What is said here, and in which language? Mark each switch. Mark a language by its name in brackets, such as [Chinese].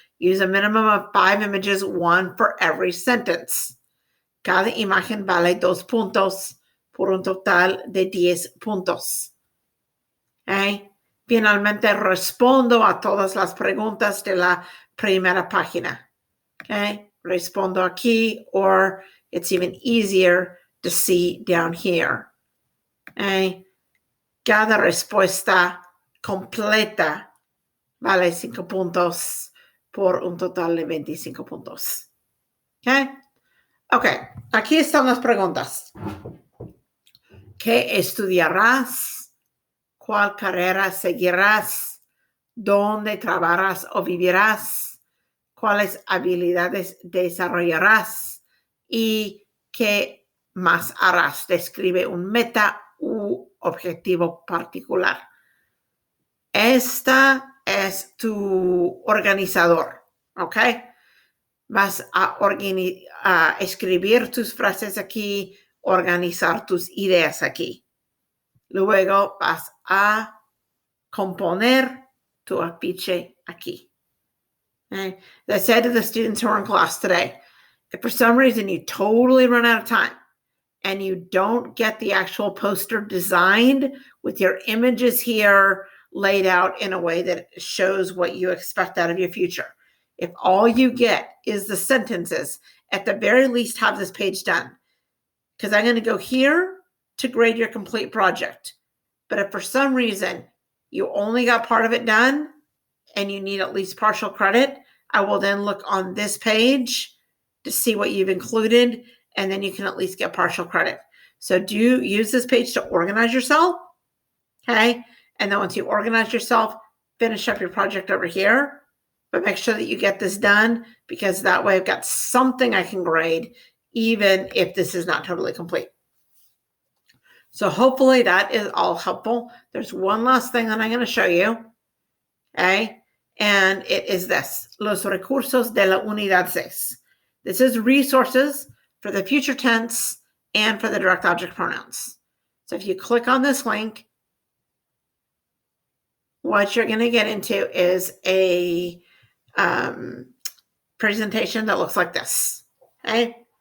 [English] Use a minimum of 5 images, 1 for every sentence. [Spanish] Cada imagen vale 2 puntos por un total de 10 puntos. Okay? Finalmente, respondo a todas las preguntas de la primera página. [English] Okay? [Spanish] Respondo aquí, [English] or it's even easier to see down here. Okay? [Spanish] Cada respuesta completa vale 5 puntos por un total de 25 puntos. Okay? Okay, aquí están las preguntas. ¿Qué estudiarás? ¿Cuál carrera seguirás? ¿Dónde trabajarás o vivirás? ¿Cuáles habilidades desarrollarás? ¿Y qué más harás? Describe un meta u objetivo particular. Esta es tu organizador, ¿ok? Vas a escribir tus frases aquí, organizar tus ideas aquí. Luego vas a componer tu afiche aquí. [English] Okay? As I said to the students who are in class today, if for some reason you totally run out of time and you don't get the actual poster designed with your images here laid out in a way that shows what you expect out of your future, if all you get is the sentences, at the very least have this page done. Because I'm going to go here to grade your complete project. But if for some reason you only got part of it done and you need at least partial credit, I will then look on this page to see what you've included, and then you can at least get partial credit. So do use this page to organize yourself, okay? And then once you organize yourself, finish up your project over here, but make sure that you get this done, because that way I've got something I can grade, even if this is not totally complete. So hopefully that is all helpful. There's one last thing that I'm going to show you, okay? And it is this, [Spanish] los recursos de la unidad 6. [English] This is resources for the future tense and for the direct object pronouns. So if you click on this link, what you're going to get into is a presentation that looks like this, okay?